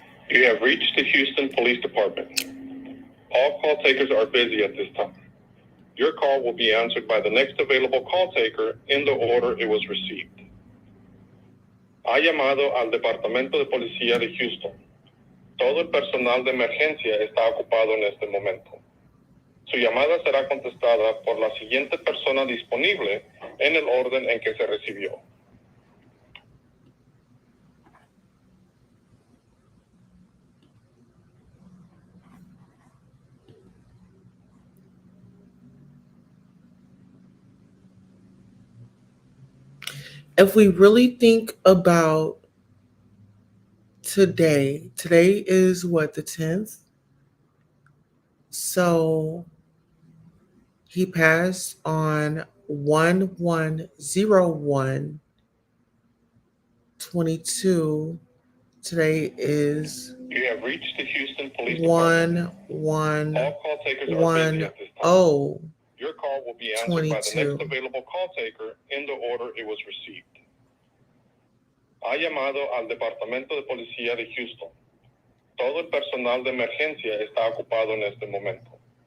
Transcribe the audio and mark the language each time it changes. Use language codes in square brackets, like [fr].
[en] You have reached the Houston Police Department. All call takers are busy at this time. Your call will be answered by the next available call taker in the order it was received. [es] Ha llamado al Departamento de Policía de Houston. Todo el personal de emergencia está ocupado en este momento. Su llamada será contestada por la siguiente persona disponible en el orden en que se recibió. [en] If we really think about today is what, the 10th? So he passed on 1101/22. Today is You have reached the Houston Police Department. 1110. All call takers are busy at this time. Your call will be answered by the next available call taker in the order it was received. [es] Ha llamado al Departamento de Policía de Houston. Todo el personal de emergencia está ocupado en este momento.